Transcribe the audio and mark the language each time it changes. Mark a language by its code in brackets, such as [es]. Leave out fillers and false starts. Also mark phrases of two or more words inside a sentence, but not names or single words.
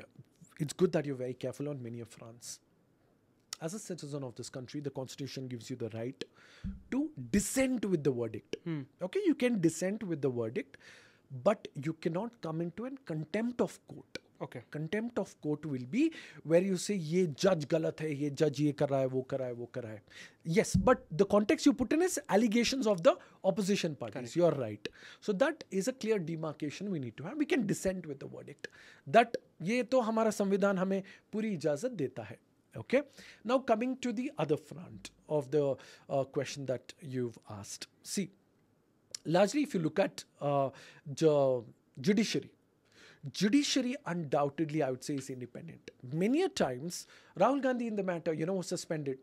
[en] It's good that you're very careful on many fronts. As a citizen of this country, the Constitution gives you the right to dissent with the verdict. Okay, you can dissent with the verdict, but you cannot come into a contempt of court. Okay. Contempt of court will be where you say, [hi] ये जज गलत है, ये जज ये कर रहा है, वो कर रहा है, वो कर रहा है. [en] Yes, but the context you put in is allegations of the opposition parties. Correct. You are right. So that is a clear demarcation we need to have. We can dissent with the verdict. [hi] That ये तो हमारा संविधान हमें पूरी इजाजत देता है. [en] Okay. Now coming to the other front of the question that you've asked. See, largely if you look at the judiciary undoubtedly, I would say, is independent. Many a times, Rahul Gandhi in the matter, was suspended.